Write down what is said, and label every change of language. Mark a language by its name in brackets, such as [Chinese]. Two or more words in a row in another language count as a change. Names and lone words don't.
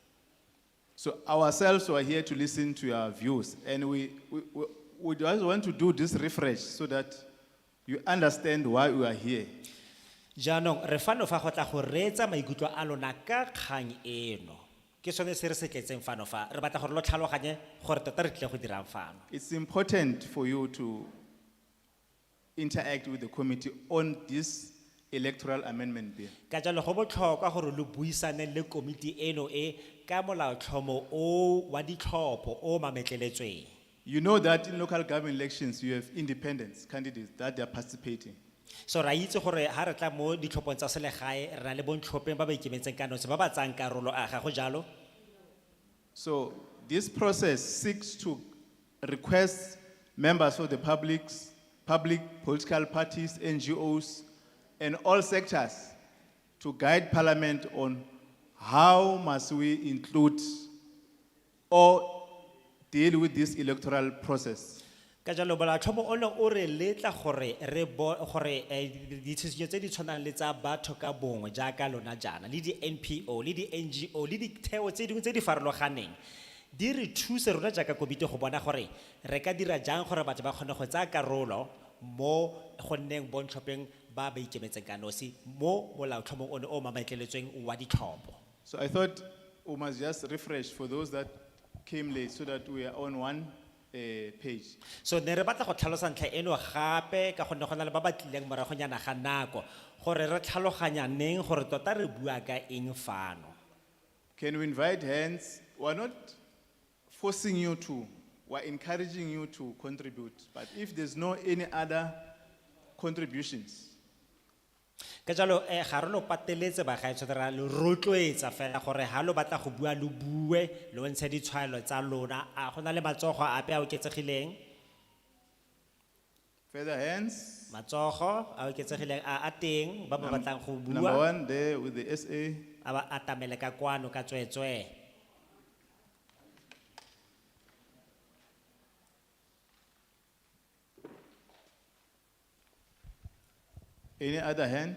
[English] So ourselves were here to listen to your views, and we just want to do this refresh so that you understand why we are here. [Tswana] Jaanong re fano fa go tla go reetsa maikutlo a lona ka kgang eno ke sone se re se tletseng fano fa re batla gore lo tlhaloganye gore tota re tle go dirang fano. [English] It's important for you to interact with the committee on this Electoral Amendment Bill. [Tswana] Ka jalo go botlhokwa gore lo buisane le komiti eno e ka molaotlhomo o wa ditlhopho o mametleletsweng. [English] You know that in local government elections you have independent candidates that they are participating. [Tswana] So ra itse gore ha re tla mo ditlhophong tsa selegae re na le bontlhopheng ba ba ikemetseng ka nosi ba ba tsang karolo a ga go jalo. [English] So this process seeks to request members of the public political parties, NGOs, and all sectors to guide Parliament on how must we include or deal with this electoral process. [Tswana] Ka jalo molaotlhomo ono o re letla gore gore ditshitshinyo tse di tshwanang le tsa batho ka bongwe jaaka lona jaana le di NPO le di NGO le ditheo tse dingwe tse di farologaneng di re thuse rona jaaka komiti go bona gore re ka dira jang gore batho ba kgone go tsaya karolo mo go nneng bontlhopheng ba ba ikemetseng ka nosi mo molaotlhomong ono o mametleletsweng wa ditlhopho. [English] So I thought we must just refresh for those that came late so that we are on one page. [Tswana] So ne re batla go tlhalosa ntlha eno gape ka gonne go na le ba ba tlileng moragonyana ga nako gore re tlhaloganyaneng gore tota re bua ka eng fano. [English] Can we invite hands? We're not forcing you to, we're encouraging you to contribute. But if there's no any other contributions. [Tswana] Ka jalo ga re lo pateletse bagaetsho ra lo rotloetsa fela gore ha lo batla go bua lo bue lo ntshe ditshwaelo tsa lona a gona le matsogo ape a oketsegileng [English] Further hands. [Tswana] matsogo a oketsegileng a teng ba ba batlang go [English] Number [Tswana] bua [English] one there with the SA. [Tswana] a ba atamele ka kwano ka tswetswe [English] Any other hand?